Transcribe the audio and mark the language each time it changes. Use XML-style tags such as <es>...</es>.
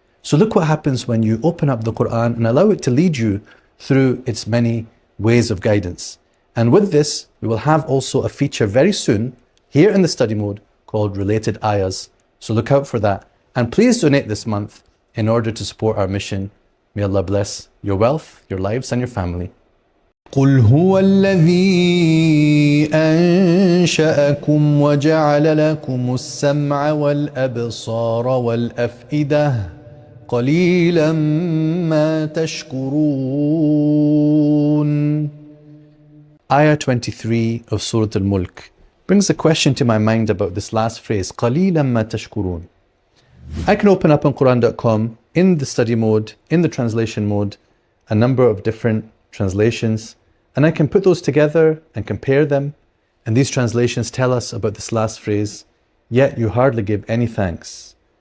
<en>So look what happens when you open up the Quran and allow it to lead you through its many ways of guidance. And with this, we will have also a feature very soon here in the study mode called Related Ayahs. So look out for that. And please donate this month in order to support our mission. May Allah bless your wealth, your lives, and your family.</en> <ar>قل هو الذي أنشأكم وجعل لكم السمع والأبصار والأفئدة قليلا ما تشكرون.</ar> <en>Ayah 23 of Surah Al-Mulk brings a question to my mind about this last phrase,</en> <ar>قليلا ما تشكرون.</ar> <en>I can open up on Quran.com in the study mode, in the translation mode, a number of different translations, and I can put those together and compare them, and these translations tell us about this last phrase, yet you hardly give any thanks.</en>